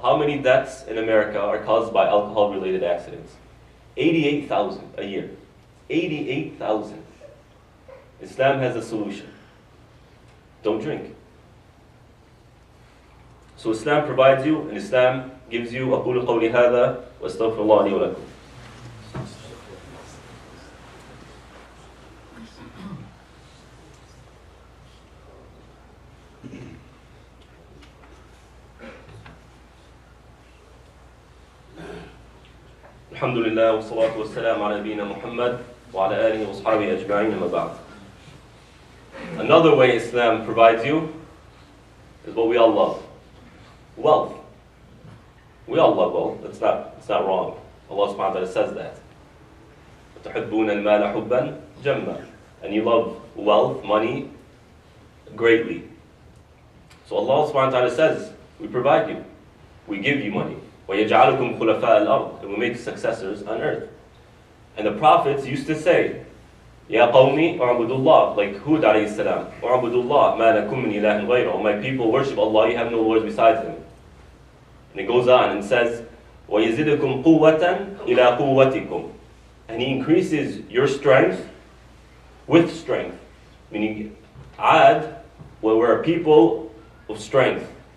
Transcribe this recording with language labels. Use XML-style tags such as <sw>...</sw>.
<en>How many deaths in America are caused by alcohol-related accidents? 88,000 a year. 88,000. Islam has a solution. Don't drink. So Islam provides you, and Islam gives you.</en> <ar>أقول قولي هذا وأستغفر الله لي ولكم. الحمد لله والصلاة والسلام على نبينا محمد وعلى آله وأصحابه أجمعين أما بعد.</ar> <en>Another way Islam provides you is what we all love. Wealth. We all love wealth. It's not wrong. Allah subhanahu wa ta'ala says that.</en> <ar>وَتُحِبُّونَ الْمَالَ حُبًّا جَمًّا.</ar> <en>And you love wealth, money, greatly. So Allah subhanahu wa ta'ala says, we provide you. We give you money.</en> <ar>وَيَجْعَلُكُمْ خُلَفَاءَ الْأَرْضِ.</ar> <en>And we make successors on earth. And the prophets used to say,</en> <ar>يَا قَوْمِ اعْبُدُوا اللَّهِ,</ar> <en>like Hud alayhi salam,</en> <ar>اعْبُدُوا اللَّهِ مَا لَكُمْ مِنْ إِلَهٍ غَيْرُهُ.</ar> <en>My people worship Allah, you have no lords besides Him. And it goes on and says,</en> <ar>وَيَزِدُكُمْ قُوَّةً إِلَىٰ قُوَّتِكُمْ.</ar> <en>And He increases your strength with strength. Meaning, Ad were a people of strength.</en>